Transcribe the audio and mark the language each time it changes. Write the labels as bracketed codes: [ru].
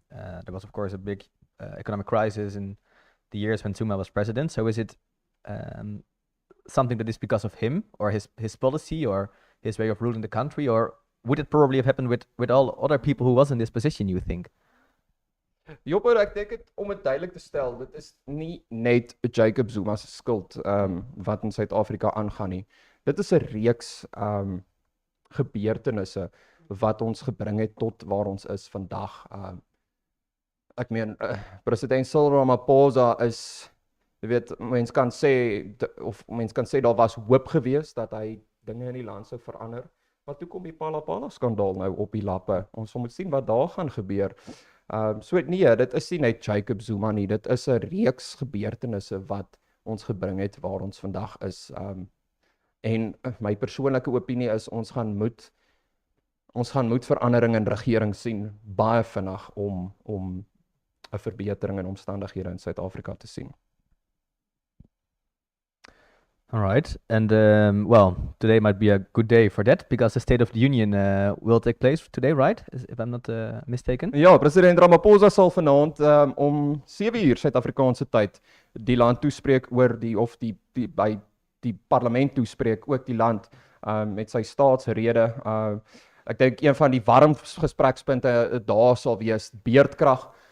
[en] There was, of course, a big economic crisis in the years when Zuma was president. So is it something that is because of him or his policy or his way of ruling the country, or would it probably have happened with all other people who was in this position, you think? [af] Jopper, ek dink dit om dit duidelik te stel, dit is nie net Jacob Zuma se skuld wat in Suid-Afrika aangaan nie. Dit is 'n reeks gebeurtenisse wat ons gebring het tot waar ons is vandag. Ek meen president Cyril Ramaphosa is, jy weet, mens kan sê daar was hoop geweest dat hy dinge in die land sou verander. Maar toe kom die Palapala skandaal nou op die lappe. Ons moet sien wat daar gaan gebeur. So nee, dit is nie net Jacob Zuma nie, dit is 'n reeks gebeurtenisse wat ons gebring het waar ons vandag is. En my persoonlike opinie is ons gaan moet verandering in regering sien baie vinnig om 'n verbetering in omstandighede in Suid-Afrika te sien. [en] All right, and well, today might be a good day for that because the State of the Union will take place today, right? If I'm not mistaken. [af] Ja, president Ramaphosa sal vanaand om 7:00 Suid-Afrikaanse tyd die land toespreek oor by die parlement toespreek ook die land met sy staatsrede. Ek dink een van die warm gesprekspunte daar sal wees beerdkrag.